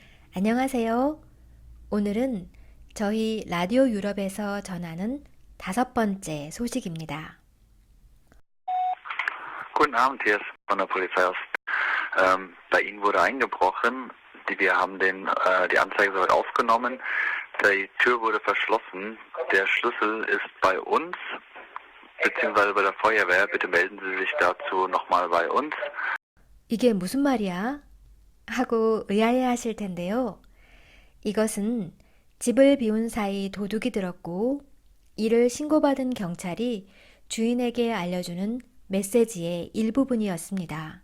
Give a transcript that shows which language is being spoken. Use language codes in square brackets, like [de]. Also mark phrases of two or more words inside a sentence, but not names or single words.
[ko] 안녕하세요. 오늘은 저희 라디오 유럽에서 전하는 5번째 소식입니다. [de] Guten Abend, hier ist von der Polizei aus. Bei Ihnen wurde eingebrochen. Wir haben die Anzeige soweit aufgenommen. Die Tür wurde verschlossen. Der Schlüssel ist bei uns, beziehungsweise bei der Feuerwehr. Bitte melden Sie sich dazu nochmal bei uns. [ko] 이게 무슨 말이야? 하고 의아해 하실 텐데요. 이것은 집을 비운 사이 도둑이 들었고 이를 신고받은 경찰이 주인에게 알려주는 메시지의 일부분이었습니다.